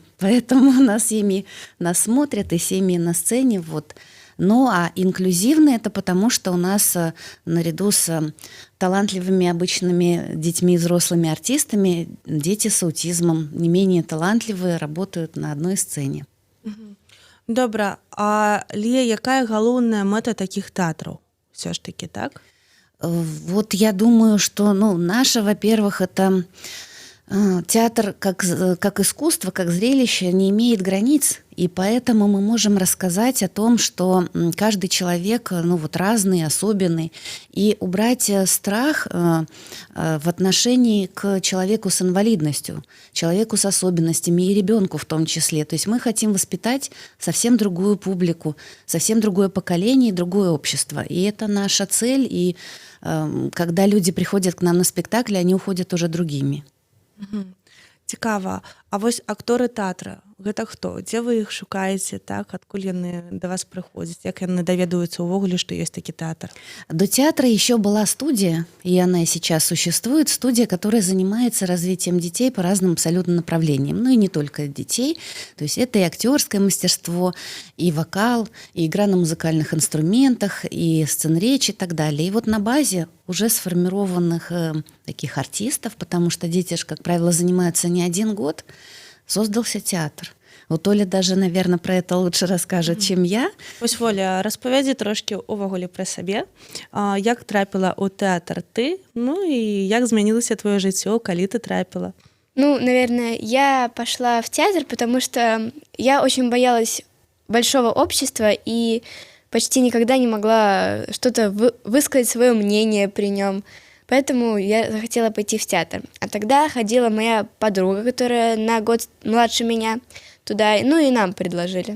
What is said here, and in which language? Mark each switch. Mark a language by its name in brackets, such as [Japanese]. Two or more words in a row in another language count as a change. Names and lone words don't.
[Russian] Поэтому у нас семьи нас смотрят, и семьи на сцене. А инклюзивные это потому, что у нас наряду с талантливыми обычными детьми и взрослыми артистами дети с аутизмом, не менее талантливые, работают на одной сцене. [Belarusian] Добра, але якая галоўная мэта таких тэатраў? [Russian] Все ж таки, так? Я думаю, что наша, во-первых, это театр как искусство, как зрелище не имеет границ, и поэтому мы можем рассказать о том, что каждый человек разный, особенный, и убрать страх в отношении к человеку с инвалидностью, человеку с особенностями и ребенку в том числе. То есть мы хотим воспитать совсем другую публику, совсем другое поколение и другое общество. И это наша цель, и когда люди приходят к нам на спектакль, они уходят уже другими. [Belarusian] Цікава. А вось акторы тэатра, гэта хто? Дзе вы іх шукаеце, так? Адкуль яны да вас прыходзяць? Як яны даведаюцца ўвогуле, што ёсць такі тэатр? [Russian] До театра еще была студия, и она и сейчас существует, студия, которая занимается развитием детей по разным абсолютно направлениям. И не только детей. То есть это и актерское мастерство, и вокал, и игра на музыкальных инструментах, и сценречь и так далее. И на базе уже сформированных таких артистов, потому что дети же, как правило, занимаются не один год, создался театр. Оля даже, наверное, про это лучше расскажет, чем я. [Belarusian] Ось, Воля, распавядзі трошки увогуле пра сабе. Як трапіла ў тэатр ты? І як змянілася твоё жыццё, калі ты трапіла? [Russian] Наверное, я пошла в театр, потому что я очень боялась большого общества и почти никогда не могла что-то высказать свое мнение при нем. Поэтому я захотела пойти в театр. А тогда ходила моя подруга, которая на год младше меня, туда, и нам предложили.